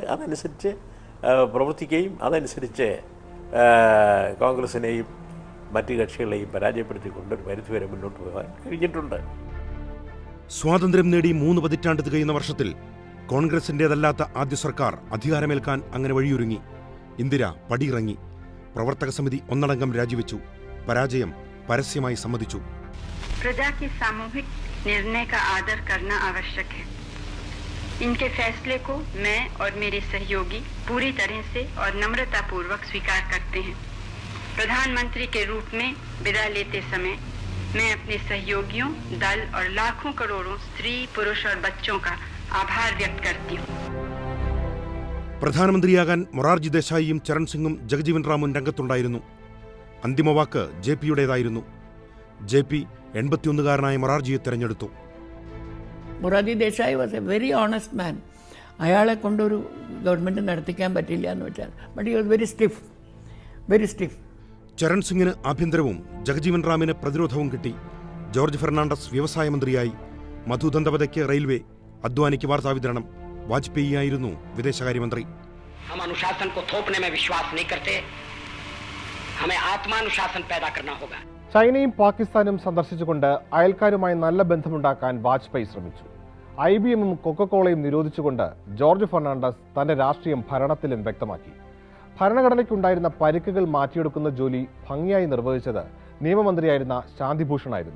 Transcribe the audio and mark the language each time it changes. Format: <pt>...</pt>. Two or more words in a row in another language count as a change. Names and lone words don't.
<ml>അതനുസരിച്ച് പ്രവർത്തിക്കുകയും അതനുസരിച്ച് കോൺഗ്രസിനെയും മറ്റ് കക്ഷികളെയും പരാജയപ്പെടുത്തിക്കൊണ്ട് ഒരു പരിധിവരെ മുന്നോട്ട് പോകാൻ കഴിഞ്ഞിട്ടുണ്ട്. സ്വാതന്ത്ര്യം നേടി 3 പതിറ്റാണ്ട് തികയുന്ന വർഷത്തിൽ കോൺഗ്രസിന്റേതല്ലാത്ത ആദ്യ സർക്കാർ അധികാരമേൽക്കാൻ അങ്ങനെ വഴിയൊരുങ്ങി. ഇന്ദിര പടിയിറങ്ങി. പ്രവർത്തക സമിതി ഒന്നടങ്കം രാജിവെച്ചു. പരാജയം പരസ്യമായി സമ്മതിച്ചു.</ml> <hi>प्रजा के सामूहिक निर्णय का आदर करना आवश्यक है. इनके फैसले को मैं और मेरे सहयोगी पूरी तरह से और नम्रता पूर्वक स्वीकार करते हैं. प्रधानमंत्री के रूप में विदा लेते समय मैं अपने सहयोगियों, दल और लाखों करोड़ों स्त्री, पुरुष और बच्चों का आभार व्यक्त करती हूँ.</hi> <ml>പ്രധാനമന്ത്രിയാകാൻ മൊറാർജി ദേശായിയും ചരൺ സിംഗും ജഗജീവൻ റാമും രംഗത്തുണ്ടായിരുന്നു. അന്തിമവാക്ക് JPയുടേതായിരുന്നു. JP 81-കാരനായ മൊറാർജിയെ തെരഞ്ഞെടുത്തു.</ml> <en>Morarji Desai was a very honest man.</en> <ml>അയാളെ കൊണ്ടൊരു ഗവൺമെൻറ് നടത്തിക്കാൻ പറ്റില്ല എന്ന് വെച്ചാൽ,</ml> <en>but he was very stiff.</en> <ml>ചരൺ സിംഗിന് ആഭ്യന്തരവും ജഗജീവൻ റാമിന് പ്രതിരോധവും കിട്ടി. ജോർജ് ഫെർണാണ്ടസ് വ്യവസായ മന്ത്രിയായി. മധു ദന്തപതയ്ക്ക് റെയിൽവേ, അദ്വാനിക്ക് വാർത്താവിതരണം. വാജ്പേയി ആയിരുന്നു വിദേശകാര്യമന്ത്രി.</ml> <hi>हम अनुशासन को थोपने में विश्वास नहीं करते, हमें आत्मानुशासन पैदा करना होगा.</hi> <ml>ചൈനയും പാകിസ്ഥാനും സന്ദർശിച്ചുകൊണ്ട് അയൽക്കാരുമായി നല്ല ബന്ധമുണ്ടാക്കാൻ വാജ്പേയി ശ്രമിച്ചു. IBMഉം കൊക്കക്കോളയും നിരോധിച്ചുകൊണ്ട് ജോർജ് ഫെർണാണ്ടസ് തന്റെ രാഷ്ട്രീയം ഭരണത്തിലും വ്യക്തമാക്കി. ഭരണഘടനയ്ക്കുണ്ടായിരുന്ന പരിക്കുകൾ മാറ്റിയെടുക്കുന്ന ജോലി ഭംഗിയായി നിർവഹിച്ചത് നിയമമന്ത്രിയായിരുന്ന ശാന്തിഭൂഷണായിരുന്നു.</ml>